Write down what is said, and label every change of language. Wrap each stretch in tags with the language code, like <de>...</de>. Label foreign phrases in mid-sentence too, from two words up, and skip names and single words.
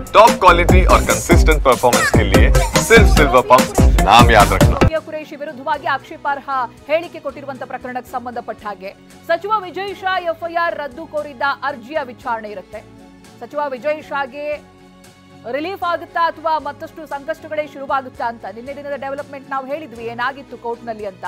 <hi>टॉप क्वालिटी और कंसिस्टेंट परफॉर्मेंस के लिए सिर्फ सिल्वर पंप नाम याद रखना।</hi> <kn>ಕುರೇಶಿ ವಿರುದ್ಧವಾಗಿ ಆಕ್ಷೇಪಾರ್ಹ ಹೇಳಿಕೆ ಕೊಟ್ಟಿರುವಂತ ಪ್ರಕರಣಕ್ಕೆ ಸಂಬಂಧಪಟ್ಟ ಹಾಗೆ ಸಚಿವ ವಿಜಯ್ ಶಾ ಎಫ್ಐಆರ್ ರದ್ದು ಕೋರಿದ್ದ ಅರ್ಜಿಯ ವಿಚಾರಣೆ ಇರುತ್ತೆ. ಸಚಿವ ವಿಜಯ್ ಶಾಗೆ ರಿಲೀಫ್ ಆಗುತ್ತಾ ಅಥವಾ ಮತ್ತಷ್ಟು ಸಂಕಷ್ಟಗಳೇ ಶುರುವಾಗುತ್ತಾ ಅಂತ ನಿನ್ನೆ ದಿನದ ಡೆವಲಪ್ಮೆಂಟ್ ನಾವು ಹೇಳಿದ್ವಿ ಏನಾಗಿತ್ತು ಕೋರ್ಟ್ನಲ್ಲಿ ಅಂತ.</kn>